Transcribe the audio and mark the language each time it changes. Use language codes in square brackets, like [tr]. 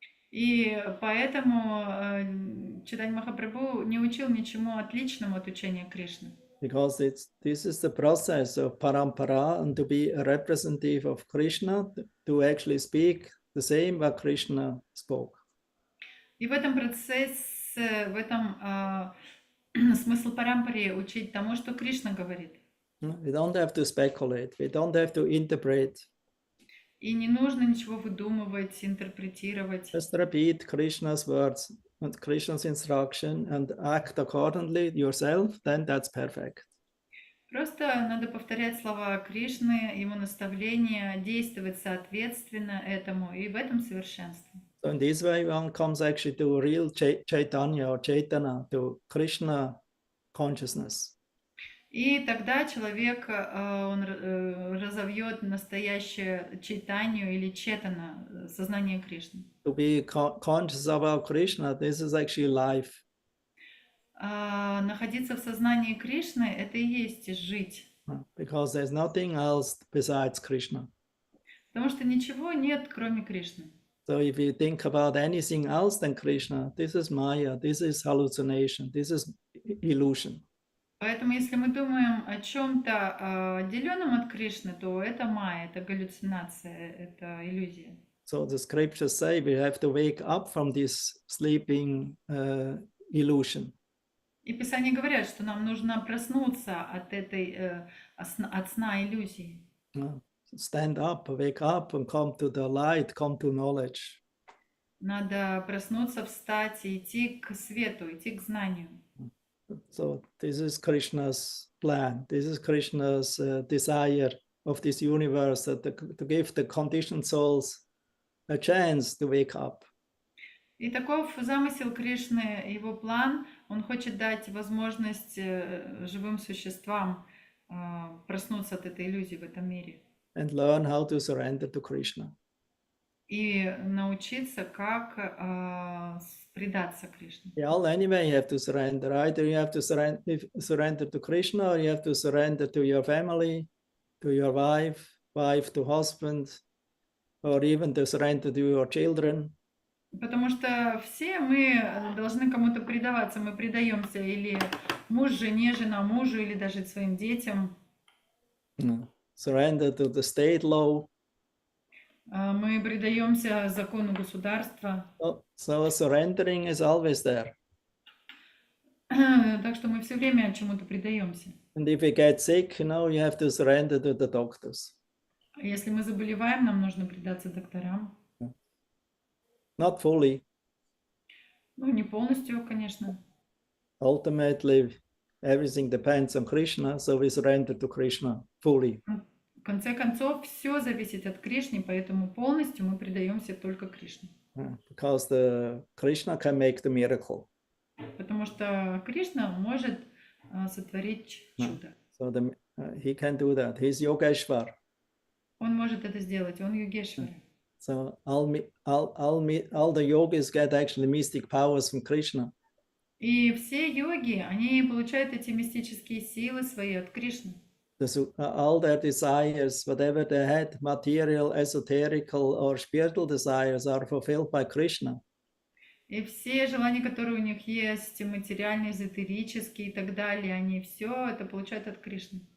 [ru] И поэтому Чайтанья Махапрабху не учил ничему отличному от учения Кришны. [en] Because this is the process of parampara, and to be a representative of Krishna, to actually speak the same what Krishna spoke. [ru] И в этом процессе, в этом смысл парампари учить тому, что Кришна говорит. [en] We don't have to speculate, we don't have to interpret. [ru] И не нужно ничего выдумывать, интерпретировать. [en] Just repeat Krishna's words and Krishna's instruction and act accordingly yourself, then that's perfect. [ru] Просто надо повторять слова Кришны, его наставления, действовать соответственно этому, и в этом совершенство. [en] So in this way, one comes actually to real Chaitanya or Chaitana, to Krishna consciousness. [ru] И тогда человек, он разовьет настоящее чайтанью или четана, сознание Кришны. [en] To be conscious about Krishna, this is actually life. [ru] Находиться в сознании Кришны – это и есть жить. [en] Because there's nothing else besides Krishna. [ru] Потому что ничего нет, кроме Кришны. [en] So if you think about anything else than Krishna, this is Maya, this is hallucination, this is illusion. [ru] Поэтому если мы думаем о чем-то отделенном от Кришны, то это майя, это галлюцинация, это иллюзия. [en] So the scriptures say we have to wake up from this sleeping illusion. [ru] И Писания говорят, что нам нужно проснуться от этой от сна иллюзии. [en] Stand up, wake up and come to the light, come to knowledge. [ru] Надо проснуться, встать и идти к свету, идти к знанию. [en] So this is Krishna's plan. This is Krishna's desire of this universe, to give the conditioned souls a chance to wake up. [ru] И таков замысел Кришны, его план. Он хочет дать возможность живым существам проснуться от этой иллюзии в этом мире. [en] And learn how to surrender to Krishna. [ru] И научиться, как предаться Кришне. [en] You all anyway have to surrender. Either you have to surrender to Krishna, or you have to surrender to your family, to your wife to husband, or even to surrender to your children. [ru] Потому что все мы должны кому-то предаваться. Мы предаемся или муж жене, жена мужу, или даже своим детям. [en] Surrender to the state law. [ru] Мы предаемся закону государства. [en] So surrendering is always there. [ru] Так что мы все время чему-то предаемся. [en] And if we get sick, you have to surrender to the doctors. [ru] Если мы заболеваем, нам нужно предаться докторам. [en] Not fully. [ru] Ну, не полностью, конечно. [en] Ultimately, everything depends on Krishna, so we surrender to Krishna fully. [ru] В конце концов, все зависит от Кришны, поэтому полностью мы предаемся только Кришне. [en] Because Krishna can make the miracle. [ru] Потому что Кришна может сотворить чудо. [en] So he can do that. He's Yogeshwar. [ru] Он может это сделать, он Йогешвара. [en] So all the yogis get actually mystic powers from Krishna. [ru] И все йоги, они получают эти мистические силы свои от Кришны. [en] all their desires, whatever they had, material, esoterical, or spiritual desires, are fulfilled by Krishna. [ru] И все желания, которые у них есть, материальные, эзотерические и так далее, они все это получают от Кришны.